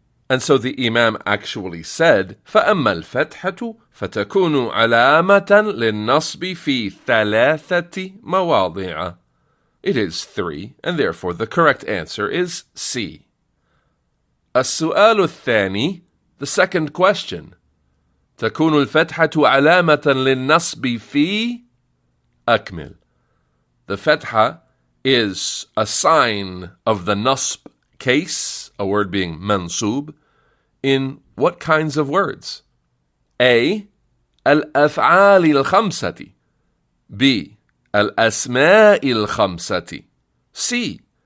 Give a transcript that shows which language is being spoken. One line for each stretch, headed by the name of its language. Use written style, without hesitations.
English: And so the Imam actually said,
Arabic: فأما الفتحة فتكون علامة للنصب في ثلاثة مواضع.
English: It is 3, and therefore the correct answer is C.
Arabic: السؤال الثاني,
English: the second question.
Arabic: تكون الفتحة علامة للنصب في أكمل.
English: The fatha is a sign of the nasb case, a word being mansub, in what kinds of words?
Arabic: A. الأفعال الخمسة, B. الأسماء الخمسة, C.